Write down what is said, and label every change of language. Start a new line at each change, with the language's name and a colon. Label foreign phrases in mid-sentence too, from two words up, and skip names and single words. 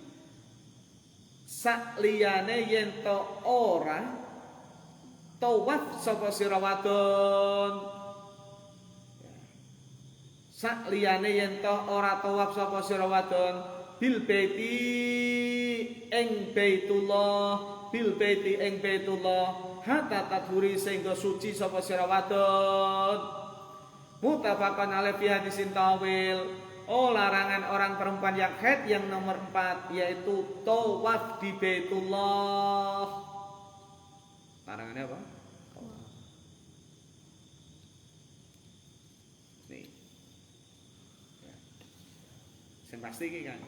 Javanese: sak liyane yen toh ora tawaf sapa sira wadon, sak liyane yen to ora tawaf sapa sira wadon
Arabic: بالبيت
Javanese: ing baitullah
Arabic: حتى تطهري
Javanese: sehingga suci sapa sira wadon.
Arabic: متفق عليه في حديث طويل.
Indonesian: Larangan orang perempuan yang haid yang nomor 4 yaitu tawaf di Baitullah. Larangannya apa? Nih. Ya. Yang pasti ini kan.